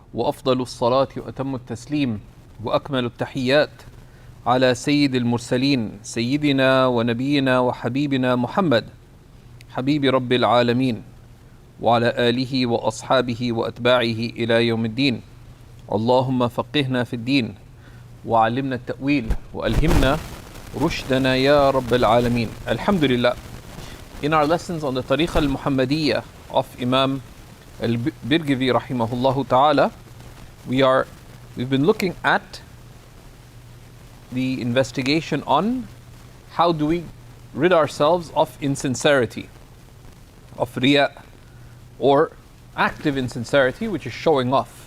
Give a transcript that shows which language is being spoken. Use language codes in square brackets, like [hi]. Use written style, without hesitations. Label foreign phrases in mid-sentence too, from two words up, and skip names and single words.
[ar] وأفضل الصلاة وأتم التسليم وأكمل التحيات على سيد المرسلين سيدنا ونبينا وحبيبنا محمد حبيب رب العالمين وعلى آله وأصحابه وأتباعه إلى يوم الدين. اللهم فقهنا في الدين وعلمنا التأويل وألهمنا رشدنا يا رب العالمين. Alhamdulillah. [en] In our lessons on the Tariqa al-Muhammadiyya of Imam al-Birgivi [ar] رحمه الله تعالى, [en] we've been looking at the investigation on how do we rid ourselves of insincerity, of riya, or active insincerity, which is showing off.